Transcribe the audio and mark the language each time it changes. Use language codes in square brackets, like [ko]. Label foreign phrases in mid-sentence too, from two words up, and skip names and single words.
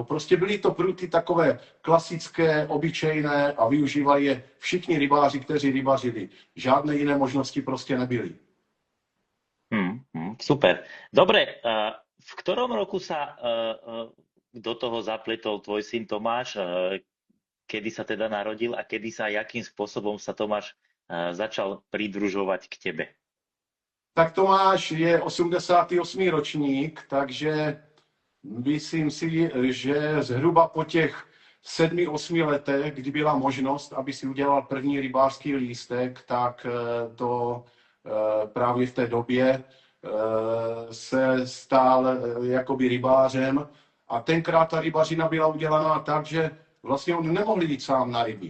[cs] Prostě byly to pruty takové klasické, obyčejné a využívali je všichni rybáři, kteří rybařili. Žádné jiné možnosti prostě nebyly. Super. [sk] Dobre, v ktorom roku sa do toho zapletol tvoj syn Tomáš? Kedy sa teda narodil a kedy sa, jakým spôsobom sa Tomáš začal pridružovať k tebe? [cs] Tak Tomáš je 88. ročník, takže myslím si, že zhruba po těch 7-8 letech, kdy byla možnost, aby si udělal první rybářský lístek, tak to právě v té době se stal jakoby rybářem a tenkrát ta rybařina byla udělaná tak, že vlastně on nemohl jít sám na ryby.